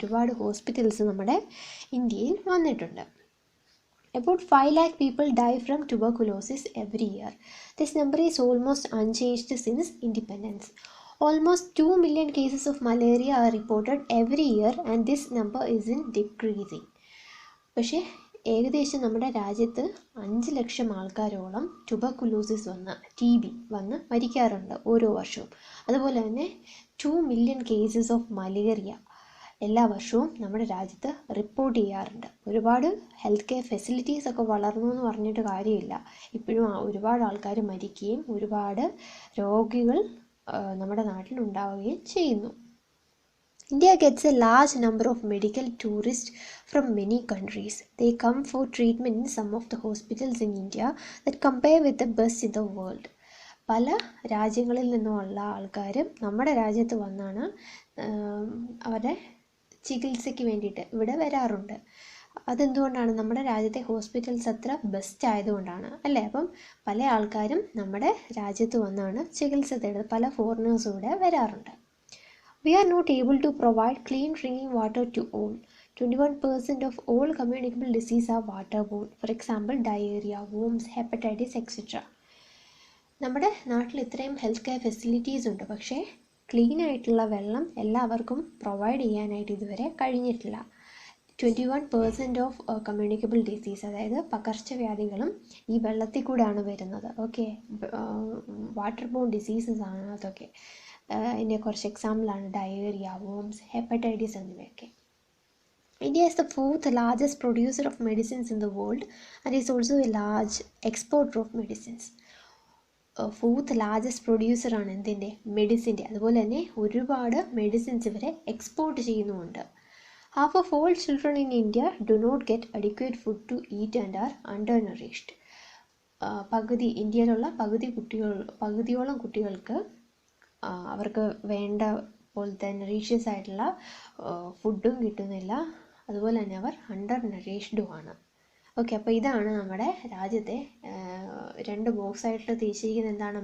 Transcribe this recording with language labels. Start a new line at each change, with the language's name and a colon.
Malayalam: ഒരുപാട് ഹോസ്പിറ്റൽസ് നമ്മുടെ ഇന്ത്യയിൽ വന്നിട്ടുണ്ട്.
English: About 5 lakh people die from tuberculosis every year. This number is almost unchanged since independence. Almost 2 million cases of malaria are reported every year and this number is in decreasing.
Malayalam: പക്ഷേ ഏകദേശം നമ്മുടെ രാജ്യത്ത് 5 ലക്ഷം ആൾക്കാരോളം tuberculosis വന്ന് TB വന്ന് മരിക്കാറുണ്ട് ഓരോ വർഷവും. അതുപോലെ തന്നെ 2
English: million cases of malaria
Malayalam: എല്ലാ വർഷവും നമ്മുടെ രാജ്യത്ത് റിപ്പോർട്ട് ചെയ്യാറുണ്ട്. ഒരുപാട് ഹെൽത്ത് കെയർ ഫെസിലിറ്റീസ് ഒക്കെ വളർന്നു എന്ന് പറഞ്ഞിട്ട് കാര്യമില്ല. ഇപ്പോഴും ഒരുപാട് ആൾക്കാർ മരിക്കുകയും ഒരുപാട് രോഗികൾ നമ്മുടെ നാട്ടിലുണ്ടാവുകയും ചെയ്യുന്നു.
English: India gets a large number of medical tourists from many countries. They come for treatment in some of the hospitals in India that compare with the best in the world.
Malayalam: പല രാജ്യങ്ങളിൽ നിന്നുമുള്ള ആൾക്കാരും നമ്മുടെ രാജ്യത്ത് വന്നാണ് അവരുടെ ചികിത്സയ്ക്ക് വേണ്ടിയിട്ട് ഇവിടെ വരാറുണ്ട്. അതെന്തുകൊണ്ടാണ്? നമ്മുടെ രാജ്യത്തെ ഹോസ്പിറ്റൽസ് അത്ര ബെസ്റ്റ് ആയതുകൊണ്ടാണ് അല്ലേ. അപ്പം പല ആൾക്കാരും നമ്മുടെ രാജ്യത്ത് വന്നാണ് ചികിത്സ തേടുന്നത്. പല ഫോറിനേഴ്സും ഇവിടെ വരാറുണ്ട്.
English: We are not able to provide clean drinking water to all. 21% of all communicable diseases are waterborne. For example, diarrhea, worms, hepatitis, etc.
Malayalam: നമ്മുടെ നാട്ടിൽ ഇത്രയും ഹെൽത്ത് കെയർ ഫെസിലിറ്റീസ് ഉണ്ട്. പക്ഷേ ക്ലീൻ ആയിട്ടുള്ള വെള്ളം എല്ലാവർക്കും പ്രൊവൈഡ് ചെയ്യാനായിട്ട് ഇതുവരെ കഴിഞ്ഞിട്ടില്ല. 21%
English: of communicable disease,
Malayalam: അതായത് പകർച്ചവ്യാധികളും ഈ വെള്ളത്തിൽ കൂടെയാണ് വരുന്നത്. ഓക്കെ, വാട്ടർ ബോൺ ഡിസീസസ് ആണ് അതൊക്കെ. ഇതിൻ്റെ കുറച്ച് എക്സാമ്പിളാണ് ഡയേറിയ, വോംസ്, ഹെപ്പറ്റൈറ്റിസ് എന്നിവയൊക്കെ.
English: India is the 4th largest producer of medicines in the world and is also a large exporter of medicines.
Malayalam: 4th largest പ്രൊഡ്യൂസറാണ് എന്തിൻ്റെ? മെഡിസിൻ്റെ. അതുപോലെ തന്നെ ഒരുപാട് മെഡിസിൻസ് ഇവരെ എക്സ്പോർട്ട് ചെയ്യുന്നുമുണ്ട്. Half of all children in India do not get adequate food to eat and are undernourished. ഇന്ത്യയിലുള്ള പകുതിയോളം കുട്ടികൾക്ക് അവർക്ക് വേണ്ട പോലത്തെ നറീഷ്യസ് ആയിട്ടുള്ള ഫുഡും കിട്ടുന്നില്ല. അതുപോലെ തന്നെ അവർ അണ്ടർ നറീഷ്ഡുമാണ്. ഓക്കെ, അപ്പോൾ ഇതാണ് നമ്മുടെ രാജ്യത്തെ 2 ബോക്സായിട്ട് തിരിച്ചിരിക്കുന്നത്. എന്താണ്?